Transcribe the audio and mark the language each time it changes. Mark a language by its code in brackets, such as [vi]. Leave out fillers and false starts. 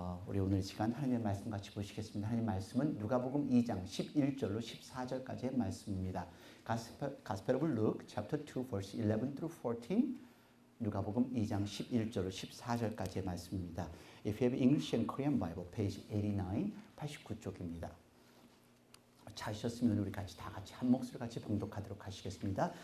[ko] 우리 오늘 이 시간 하나님의 말씀 같이 보시겠습니다. 하나님의 말씀은 누가복음 2장 11절로 14절까지의 말씀입니다. [en] Gospel of Luke, chapter 2, verse 11 through 14. [ko] 누가복음 2장 11절로 14절까지의 말씀입니다. [en] If you have English and Korean Bible, page 89, [ko] 89쪽입니다. 찾으셨으면 우리 같이 다 같이 한 목소리 같이 봉독하도록 하시겠습니다.